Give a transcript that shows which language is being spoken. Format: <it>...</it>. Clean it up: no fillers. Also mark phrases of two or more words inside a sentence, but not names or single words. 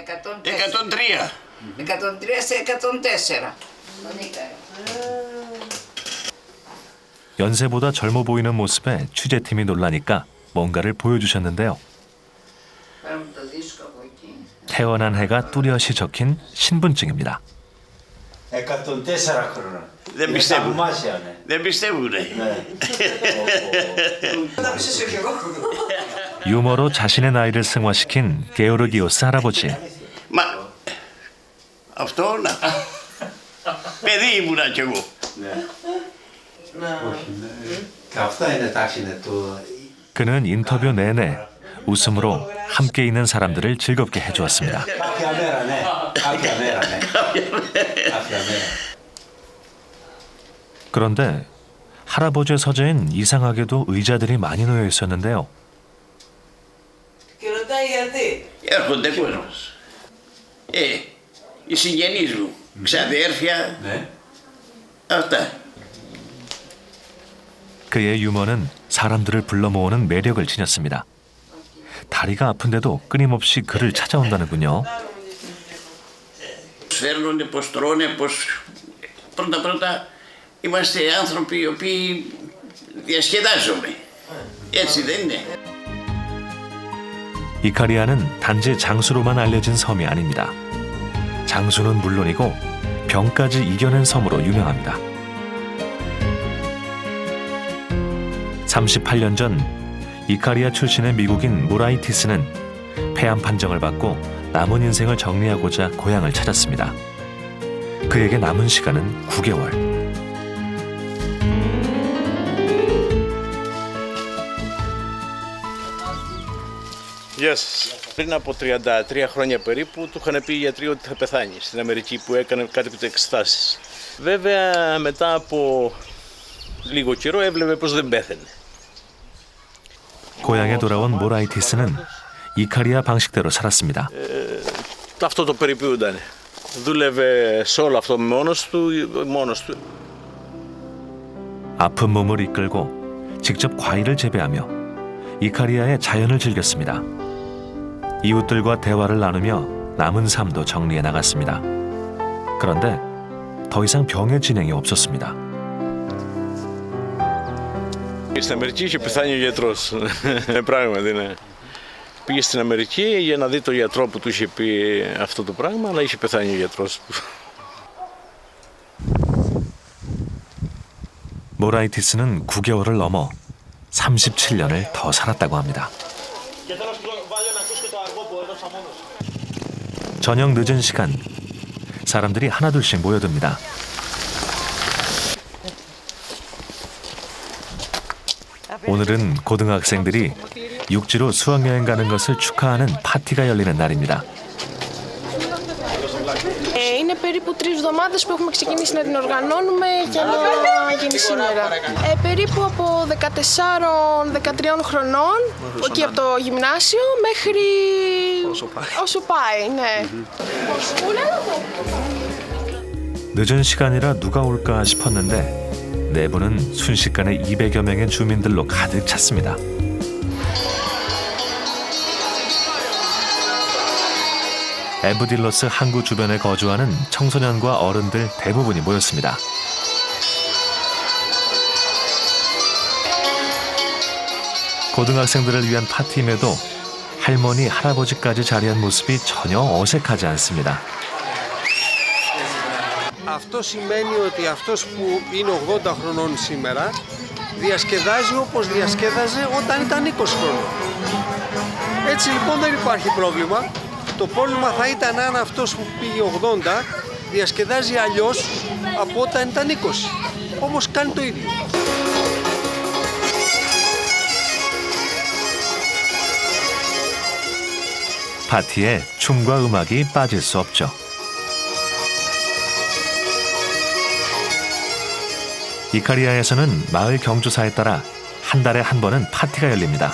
<el>103. 103 σε 104.</el> <ko>연세보다 젊어 보이는 모습에 취재팀이 놀라니까 뭔가를 보여주셨는데요. 태어난 해가 뚜렷이 적힌 신분증입니다. 104</ko> <el>Δεν πιστεύω. θαυμάσια, Δεν πιστεύουνε.</el> <ko>유머로 자신의 나이를 승화시킨 게오르기오스 할아버지.</ko> <el>Μα αυτό να. Παιδί ήμουνα κι εγώ. Και αυτά είναι εντάξει του.</el> <ko>그는 인터뷰 내내 웃음으로 함께 있는 사람들을 즐겁게 해주었습니다.</ko> <el>Κάποια μέρα, ναι. Κάποια μέρα, ναι. Κάποια μέρα.</el> <ko>그런데 할아버지의 서재엔 이상하게도 의자들이 많이 놓여 있었는데요.</ko> <el>Και ρωτάει γιατί. Έρχονται κόσμος. Οι συγγενείς μου, ξαδέρφια, αυτά.</el> <ko>그의 유머는 사람들을 불러 모으는 매력을 지녔습니다. 다리가 아픈데도 끊임없이 그를 찾아온다는군요.</ko> <el>Φέρνουνε πως τρώνε, πως πρώτα είμαστε άνθρωποι οι οποίοι διασκεδάζουμε. Έτσι δεν είναι.</el> <ko>이카리아는 단지 장수로만 알려진 섬이 아닙니다. 장수는 물론이고 병까지 이겨낸 섬으로 유명합니다. 38년 전 이카리아 출신의 미국인 모라이티스는 폐암 판정을 받고 남은 인생을 정리하고자 고향을 찾았습니다. 그에게 남은 시간은 9개월.</ko> <el>Γεια σας. Πριν από 33 χρόνια περίπου του είχαν πει οι γιατροί ότι θα πεθάνει στην Αμερική που έκανε κάτι εξετάσεις. Βέβαια μετά από λίγο καιρό έβλεπε πως δεν πέθαινε.</el> <ko>고향에 돌아온 모라이티스는 이카리아 방식대로 살았습니다.</ko> <el>Αυτό το περιποιούνταν. Δούλευε σε όλο αυτό μόνος του.</el> <ko>아픈 몸을 이끌고 직접 과일을 재배하며 이카리아의 자연을 즐겼습니다. 이웃들과 대화를 나누며 남은 삶도 정리해 나갔습니다. 그런데 더 이상 병의 진행이 없었습니다.</ko> <el>Στην Αμερική είχε πεθάνει ο γιατρός. Πράγματι, ναι. Πήγε στην Αμερική για να δει τον γιατρό που του είχε πει αυτό το πράγμα, αλλά είχε πεθάνει ο γιατρός.</el> <ko>모라이티스는 9개월을 넘어 37년을 더 살았다고 합니다. 저녁 늦은 시간, 사람들이 하나둘씩 모여듭니다. 오늘은 고등학생들이 육지로 수학여행 가는 것을 축하하는 파티가 열리는 날입니다.</ko> <el>Είναι περίπου 3 εβδομάδες που έχουμε ξεκινήσει να την οργανώνουμε για να γίνει σήμερα. Περίπου από 14-13 χρονών, εκεί από το γυμνάσιο, μέχρι όσο πάει, ναι.</el> <ko>늦은 시간이라 누가 올까 싶었는데 내부는 순식간에 200여 명의 주민들로 가득 찼습니다. 에브딜로스 항구 주변에 거주하는 청소년과 어른들 대부분이 모였습니다. 고등학생들을 위한 파티임에도 할머니, 할아버지까지 자리한 모습이 전혀 어색하지 않습니다.</ko> <el>Αυτό σημαίνει ότι αυτός που είναι 80 χρονών σήμερα διασκεδάζει όπως διασκέδαζε όταν ήταν 20 χρόνων. Έτσι λοιπόν δεν υπάρχει πρόβλημα. Το πρόβλημα θα ήταν αν αυτός που πήγε 80 διασκεδάζει αλλιώς από όταν ήταν 20. Όμως κάνει το ίδιο.</el> <ko>파티에 춤과 음악이 빠질 수 없죠. 이카리아에서는 마을 경조사에 따라 한 달에 한 번은 파티가 열립니다.</ko>